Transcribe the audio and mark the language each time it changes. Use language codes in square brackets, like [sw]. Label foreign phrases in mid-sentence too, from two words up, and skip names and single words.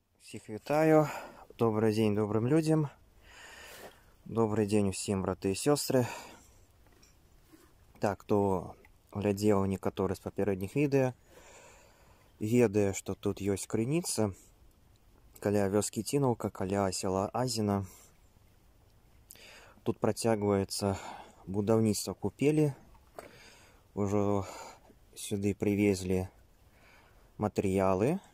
[uk] Всіх вітаю. Добрий день добрим людям. Добрий день усім, брати і сестри. Так, хто [ru] глядел некоторые [uk] з попередніх відео, [be] ведае, што тут ёсць крыніца каля вёскі Цінаўка, каля села Азіна. Тут працягваецца будаўніцтва купелі. Ужо сюды привезли матэрыялы.